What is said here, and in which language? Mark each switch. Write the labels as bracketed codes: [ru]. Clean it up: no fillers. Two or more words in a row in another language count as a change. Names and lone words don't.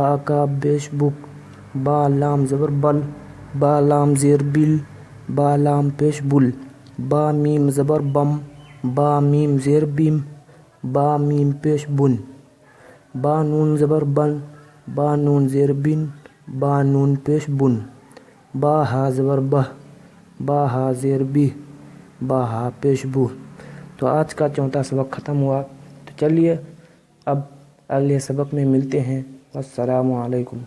[ur] کاب پیش بک، با لام زبر بل، با لام زیر بل، با لام پیش بل، با میم زبر بم، با میم زیر بیم، با میم پیش بن، با نون زبر بن، با نون زیر بن، با نون پیش بن، با ہا زبر بہ، با ہا زیر بہ، با ہا پیش بہ۔ تو آج کا چوتھا سبق ختم ہوا۔ تو چلیے اب اگلے سبق میں ملتے ہیں۔ [ar] السلام علیکم۔